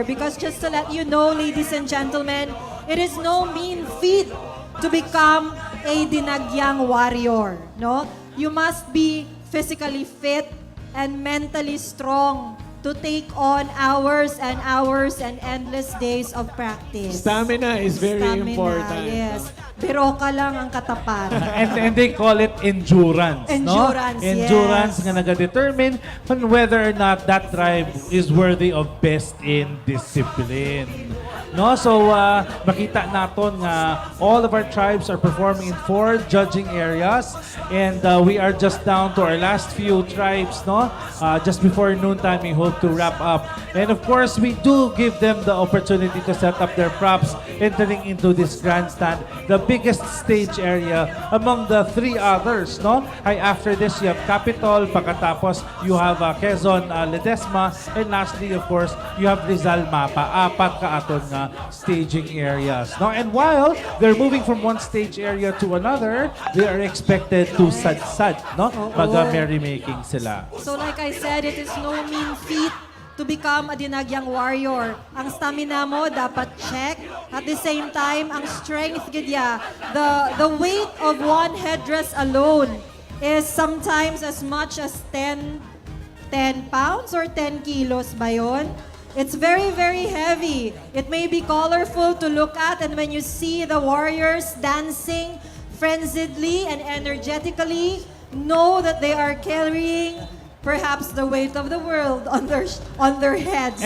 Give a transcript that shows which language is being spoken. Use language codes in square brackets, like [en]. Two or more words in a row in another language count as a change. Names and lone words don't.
[en] Because just to let you know, ladies and gentlemen, it is no mean feat to become a Dinagyang warrior. No, you must be physically fit and mentally strong to take on hours and hours and endless days of practice. Stamina is very important. Yes. [hil] Pero ka lang ang katapat. [en] And they call it endurance, no? Endurance, Endurance yes. [hil] nga nagadetermine [en] on whether or not that tribe is worthy of best in discipline. No, so [hil] makita naton nga [en] all of our tribes are performing in 4 judging areas, and we are just down to our last few tribes, no? Just before noontime, we hope to wrap up, and of course, we do give them the opportunity to set up their props entering into this grandstand, the biggest stage area among the 3 others, no? Ay after this, you have Capitol, pagkatapos you have Quezon, Ledesma, and lastly, of course, you have Rizal Mapa. [hil] 4 ka aton nga [en] staging areas. [hil] No? [en] And while they're moving from one stage area to another, they are expected to sad-sad, no? [hil] Mag-merrymaking sila. [en] So like I said, it is no mean feat to become a Dinagyang warrior. [hil] Ang stamina mo dapat check. [en] At the same time, [hil] ang strength gidya, [en] the weight of one headdress alone is sometimes as much as 10 pounds or 10 kilos [tl] ba yun? [en] It's very, very heavy. It may be colorful to look at, and when you see the warriors dancing frenziedly and energetically, know that they are carrying perhaps the weight of the world on their heads.